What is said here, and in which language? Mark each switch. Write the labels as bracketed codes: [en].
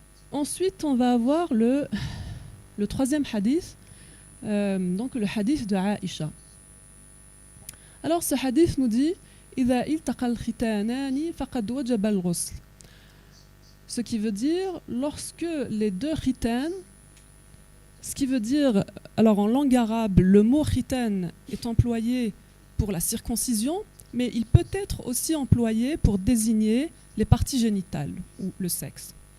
[fr] Ensuite, on va avoir le troisième hadith, donc le hadith de Aïcha. Alors ce hadith nous dit [ar] إذا التقى الختانان فقد وجب الغسل. [fr] Ce qui veut dire lorsque les deux khitan, ce qui veut dire, alors en langue arabe, le mot khitan est employé pour la circoncision, mais il peut être aussi employé pour désigner les parties génitales ou le sexe.